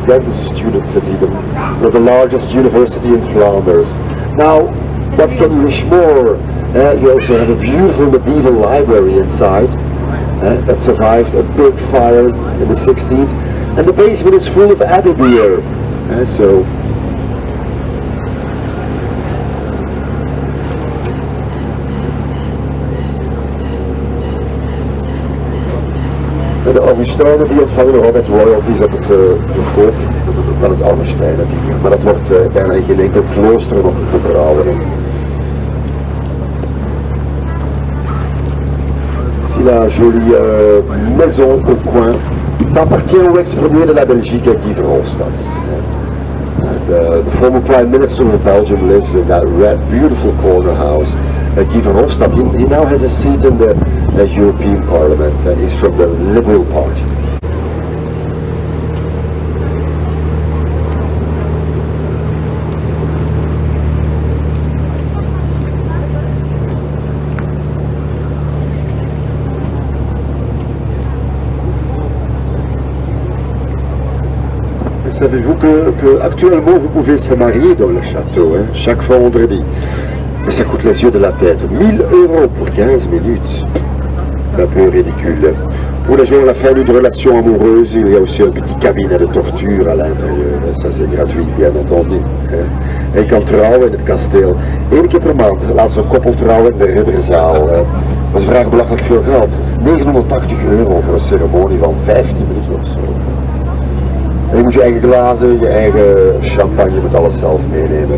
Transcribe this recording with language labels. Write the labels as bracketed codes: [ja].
[en] Ghent is a student city, the largest university in Flanders. Now, what can you wish more? You also have a beautiful medieval library inside that survived a big fire in the 16th. And the basement is full of abbey beer. [nl] So de Augustijnen die ontvangen nog altijd royalties op het verkoop van het Augustijnenbier. Maar dat wordt bijna in geen enkel klooster nog gebrouwen. [fr] Ici la jolie maison au coin. Ça appartient au ex-premier de la Belgique, Guy Verhofstadt. [en] The former Prime Minister of Belgium lives in that red, beautiful corner house. Guy Verhofstadt, he now has a seat in the European Parliament, and he's from the Liberal Party. [fr] Savez-vous que actuellement vous pouvez se marier dans le château, hein, chaque vendredi. Mais ça coûte les yeux de la tête. 1000 € pour 15 minutes. C'est un peu ridicule. Pour les gens à la fin d'une relation amoureuse, il y a aussi un petit cabinet de torture à l'intérieur. Ça c'est gratuit, bien entendu. Hein. [nl] En je kan trouwen in het kasteel. 1 keer per maand laat ze een koppel trouwen in de ridderzaal. Hè. Maar ze vragen belachelijk veel geld. Het is 980 € voor een ceremonie van 15 minuten of zo. En je moet je eigen glazen, je eigen champagne, je moet alles zelf meenemen.